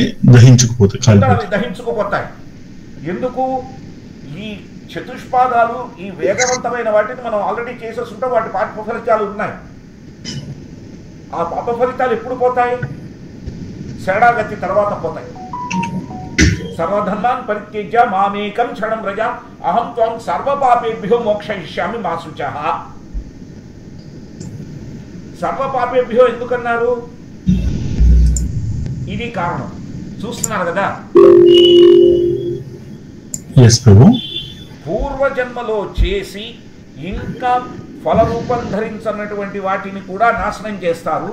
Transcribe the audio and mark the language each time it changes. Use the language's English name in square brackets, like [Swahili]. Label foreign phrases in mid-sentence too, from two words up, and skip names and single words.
[Telugu] దహించుకుపోతాయి. ఎందుకు? ఈ చతుష్పాదాలు, ఈ వేగవంతమైన వాటిని మనం ఆల్రెడీ చేసేస్తుంటాం. వాటి పాప ఫలితాలు ఉన్నాయి. ఆ పాప ఫలితాలు ఎప్పుడు పోతాయి? శరణాగతి తర్వాత పోతాయి. [Sanskrit] సర్వధర్మాన్ పరిత్యజ్య మామేకం శరణం వ్రజ అహం త్వం సర్వపాపేభ్యో మోక్షయిష్యామి మా శుచః. [Telugu] సర్వపాపేభ్యో ఎందుకన్నారు? ఇది కారణం. చూస్తున్నారు కదా? పూర్వజన్మలో చేసి ఇంకా ఫలరూపం ధరించనటువంటి వాటిని కూడా నాశనం చేస్తారు.